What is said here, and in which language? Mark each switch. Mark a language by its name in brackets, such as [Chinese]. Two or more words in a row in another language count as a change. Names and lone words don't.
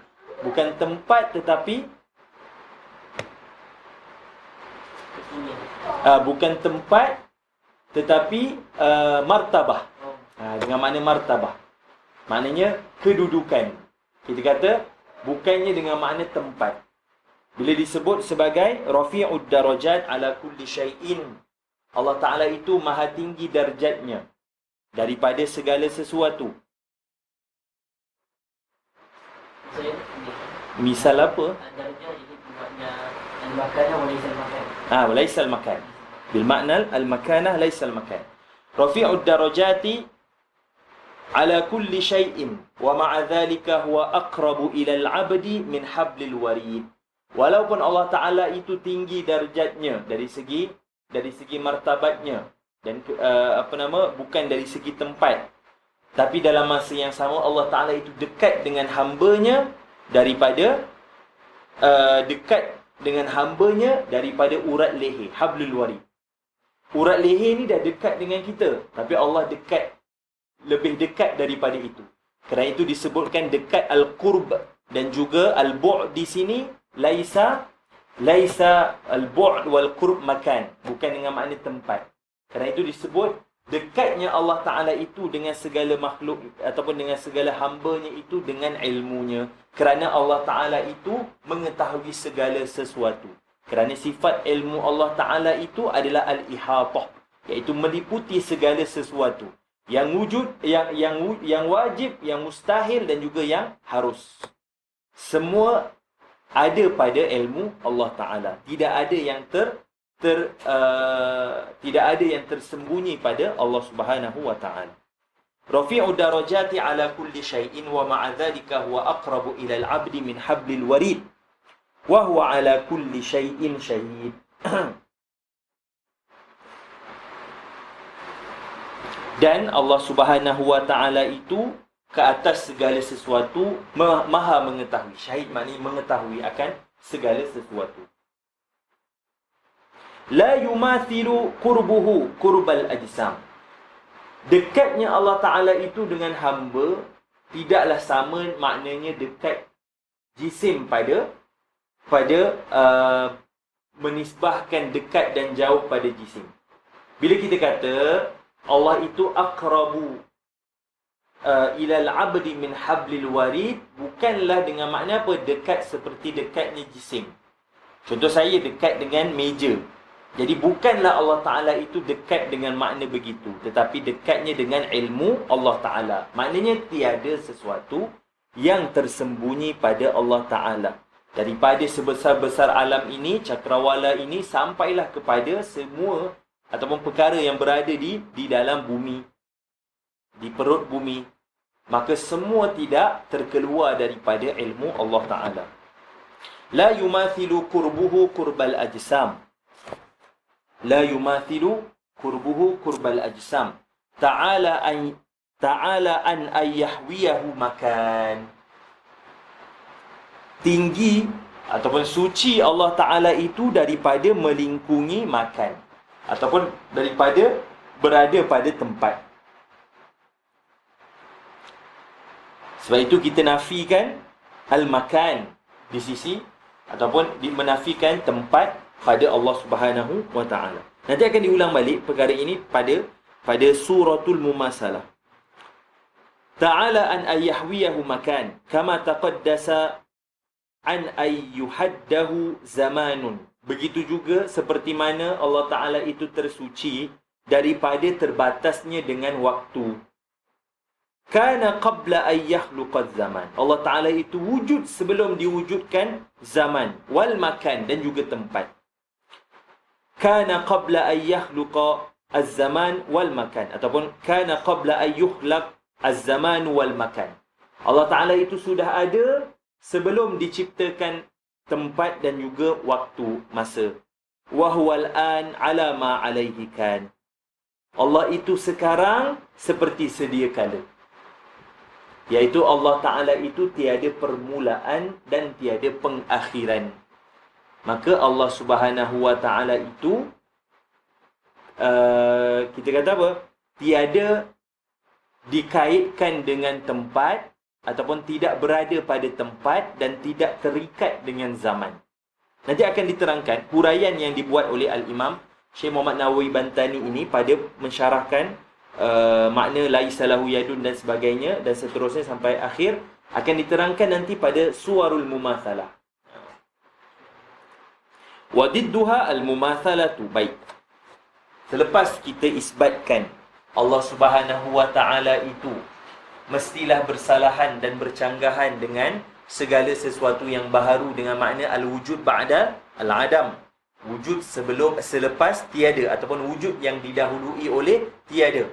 [Malay] Bukan tempat tetapi bukan tempat tetapi martabah. Dengan makna martabah. Maknanya kedudukan. Kita kata bukannya dengan makna tempat. Bila disebut sebagai [Arabic] رفيع الدرجات على كل شيء, [Malay] Allah Ta'ala itu maha tinggi darjatnya daripada segala sesuatu. Misal apa? Darjat ini buatnya [Arabic] المكانة وليس المكان. وليس المكان. بمعنى المكانة ليس المكان. رفيع الدرجات على كل شيء ومع ذلك هو أقرب إلى العبد من حبل الوريد. [Malay] Walaupun Allah Ta'ala itu tinggi darjatnya dari segi martabatnya dan bukan dari segi tempat, tapi dalam masa yang sama Allah Ta'ala itu dekat dengan hambanya daripada urat leher, [Arabic] حبل الوريد. [Malay] Urat leher ni dah dekat dengan kita, tapi Allah lebih dekat daripada itu. Kerana itu disebutkan dekat al-qurb dan juga al-bu' di sini [Arabic] ليس البعد والقرب مكان, [Malay] bukan dengan makna tempat. Kerana itu disebut dekatnya Allah Ta'ala itu dengan segala makhluk ataupun dengan segala hambanya itu dengan ilmunya. Kerana Allah Ta'ala itu mengetahui segala sesuatu. Kerana sifat ilmu Allah Ta'ala itu adalah al-ihatah, iaitu meliputi segala sesuatu. Yang wujud, yang wajib, yang mustahil dan juga yang harus. Semua ada pada ilmu Allah Ta'ala. Tidak ada yang tidak ada yang tersembunyi pada Allah Subhanahu wa Ta'ala. [Arabic] رفيع الدرجات على كل شيء ومع ذلك هو أقرب إلى العبد من حبل الوريد وهو على كل شيء شهيد. [Malay] Dan Allah Subhanahu wa Ta'ala itu ke atas segala sesuatu, maha mengetahui. Syahid maknanya mengetahui akan segala sesuatu. [Arabic] لا يماثل قربه قرب الأجسام. [Malay] Dekatnya Allah Ta'ala itu dengan hamba tidaklah sama maknanya dekat jisim pada menisbahkan dekat dan jauh pada jisim. Bila kita kata Allah itu [Arabic] أقرب إلى العبد من حبل الوريد, [Malay] bukanlah dengan makna apa? Dekat seperti dekatnya jisim. Contoh saya dekat dengan meja. Jadi bukanlah Allah Ta'ala itu dekat dengan makna begitu, tetapi dekatnya dengan ilmu Allah Ta'ala. Maknanya tiada sesuatu yang tersembunyi pada Allah Ta'ala. Daripada sebesar-besar alam ini, cakrawala ini, sampailah kepada semua ataupun perkara yang berada di dalam bumi, di perut bumi. Maka semua tidak terkeluar daripada ilmu Allah Ta'ala. [Arabic] لا يماثل قربه قرب الأجسام. لا يماثل قربه قرب الأجسام. تعالى أن يحويه مكان. [Malay] Tinggi ataupun suci Allah Ta'ala itu daripada melingkungi makan, ataupun daripada berada pada tempat. Sebab itu kita nafikan al-makan di sisi, ataupun menafikan tempat pada Allah Subhanahu wa Ta'ala. Nanti akan diulang balik perkara ini pada suratul Mumasalah. [Arabic] تعالى أن يحويه مكان كما تقدس أن يحده زمان. [Malay] Begitu juga seperti mana Allah Ta'ala itu tersuci daripada terbatasnya dengan waktu. [Arabic] كان قبل أن يخلق الزمان. [Malay] Allah Ta'ala itu wujud sebelum diwujudkan zaman, [Arabic] والمكان, [Malay] dan juga tempat. [Arabic] كان قبل أن يخلق الزمان والمكان، ataupun كان قبل أن يخلق الزمان والمكان. [Malay] Allah Ta'ala itu sudah ada sebelum diciptakan tempat dan juga waktu, masa. [Arabic] وهو الآن على ما عليه كان. [Malay] Allah itu sekarang seperti sedia kala. Iaitu Allah Ta'ala itu tiada permulaan dan tiada pengakhiran. Maka Allah Subhanahu wa Ta'ala itu kita kata apa? Tiada dikaitkan dengan tempat, ataupun tidak berada pada tempat, dan tidak terikat dengan zaman. Nanti akan diterangkan huraian yang dibuat oleh Al-Imam Syekh Muhammad Nawawi Bantani ini pada mensyarahkan makna [Arabic] ليس له يد [Malay] dan sebagainya, dan seterusnya sampai akhir, akan diterangkan nanti pada [Arabic] صور المماثلة. وضدها المماثلة. [Malay] Baik, selepas kita isbatkan Allah Subhanahu wa Ta'ala itu mestilah bersalahan dan bercanggahan dengan segala sesuatu yang baharu, dengan makna [Arabic] الوجود بعد العدم. [Malay] Wujud selepas tiada, ataupun wujud yang didahului oleh tiada.